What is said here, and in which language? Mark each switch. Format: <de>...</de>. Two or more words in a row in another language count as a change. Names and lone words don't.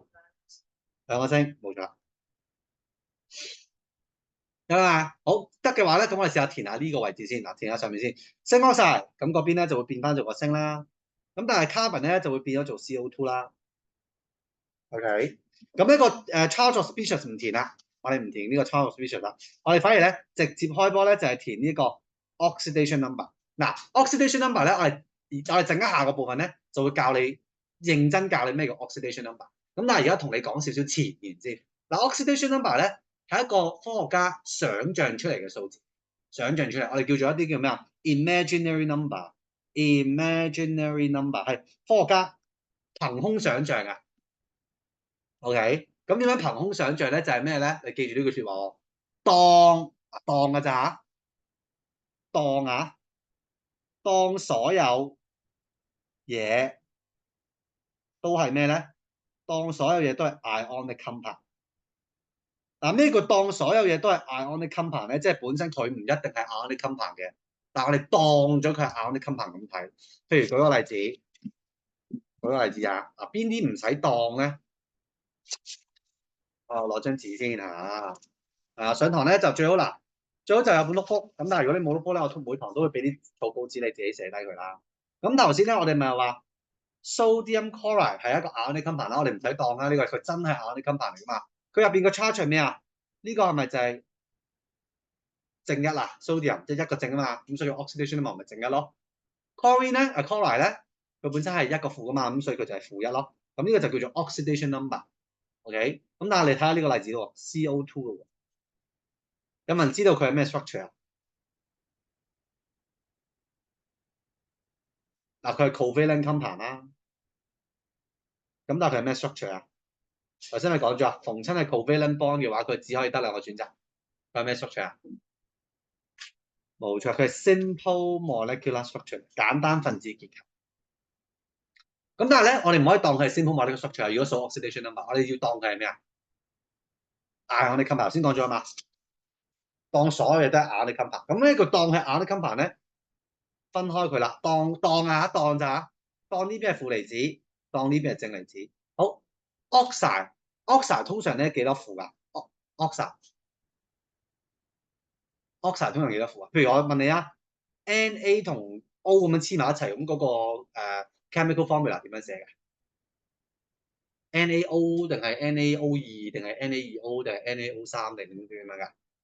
<yue>兩個聲，冇錯。得啦，好得嘅話咧，咁我哋試下填下呢個位置先。嗱，填下上面先，鋅 oxide，咁嗰邊咧就會變翻做個鋅啦。咁但係 carbon 咧就會變咗做 CO2 啦。OK，咁呢個</yue> <en>charge of species</en> <yue>唔填啦，我哋唔填呢個</yue> <en>charge of species</en> <yue>啦。我哋反而咧直接開波咧就係填呢個</yue> <en>oxidation number。</en> <yue>嗱，</yue> <en>oxidation number</en> <yue>咧我哋陣間下個部分咧就會教你認真教你咩叫</yue> <en>oxidation number。</en> <yue>咁但係而家同你講少少前言先。嗱，</yue> <en>oxidation number</en> <yue>咧係一個科學家想像出嚟嘅數字，想像出嚟，我哋叫做一啲叫咩啊 ？</yue> <en>imaginary number， imaginary number</en> <yue>係科學家憑空想像㗎。OK，咁點樣憑空想像咧？就係咩咧？你記住呢句説話喎，當㗎咋，當所有嘢都係咩咧？當所有嘢都係</yue> <en>ionic compound。</en> <yue>嗱，咩叫當所有嘢都係</yue> <en>ionic compound</en> <yue>咧？即係本身佢唔一定係</yue> <en>ionic compound</en> <yue>嘅，但係我哋當咗佢係</yue> <en>ionic compound</en> <yue>咁睇。譬如舉個例子啊，邊啲唔使當咧？攞張紙先嚇。上堂咧就最好嗱，最好就有本 notebook。咁但係如果你冇 notebook 咧，我每堂都會俾啲草稿紙你自己寫低佢啦。咁頭先咧，我哋咪話</yue> <en>sodium chloride</en> <yue>係一個</yue> <en>ionic compound</en> <yue>啦，我哋唔使當啦，呢個係佢真係</yue> <en>ionic compound</en> <yue>嚟噶嘛。佢入邊個 charge 係咩啊？呢個係咪就係正一啦 ？sodium 即係一個正啊嘛，咁所以</yue> <en>oxidation number</en> <yue>咪正一咯。chlorine 咧，chloride 咧，佢本身係一個負噶嘛，咁所以佢就係負一咯。咁呢個就叫做</yue> <en>oxidation number。</en> <yue>OK，咁但係你睇下呢個例子喎 ，CO2 咯。有冇人知道佢係咩 structure 啊？嗱，佢係</yue> <en>covalent compound</en> <yue>啦。咁但係佢係咩 structure 啊？頭先你講咗啊，逢親係</yue> <en>covalent bond</en> <yue>嘅話，佢只可以得兩個選擇。佢係咩 structure 啊？冇錯，佢係</yue> <en>simple molecular structure，</en> <yue>簡單分子結構。咁但係咧，我哋唔可以當佢係</yue> <en>simple molecular structure。</en> <yue>如果數</yue> <en>oxidation number，</en> <yue>我哋要當佢係咩啊？</yue> <en>ionic compound</en> <yue>頭先講咗啊嘛。當所有嘢都係</yue> <en>on the compound。</en> <yue>咁呢個當係</yue> <en>on the compound</en> <yue>咧，分開佢啦，當咋，當呢邊係負離子，當呢邊係正離子。好，oxide 通常咧幾多負㗎？oxide 通常幾多負啊？譬如我問你啊，Na 同 O 咁樣黐埋一齊，咁嗰個</yue> <en>chemical formula</en> <yue>點樣寫嘅？NaO 定係 NaO2定係 Na2O 定係 NaO3定點樣㗎？</yue>